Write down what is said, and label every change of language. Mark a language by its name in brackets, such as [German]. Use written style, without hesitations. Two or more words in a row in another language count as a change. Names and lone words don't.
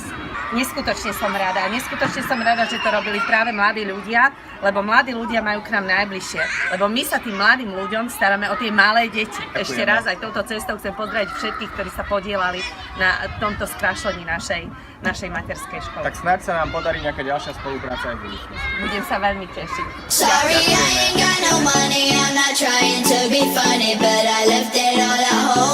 [Slovak] Neskutočne som rada, že to robili práve mladí ľudia, lebo mladí ľudia majú k nám najbližšie. Lebo my sa tým mladým ľuďom staráme o tie malé deti. Ešte raz aj touto cestou chcem pozdraviť všetkých, ktorí sa podielali na tomto skrášlení našej materskej školy. Tak snáď sa nám podarí nejaká ďalšia spolupráca aj v budúcnosti. Budem sa veľmi tešiť. [English] Sorry, I ain't got no money, I'm not trying to be funny, but I left it all at home.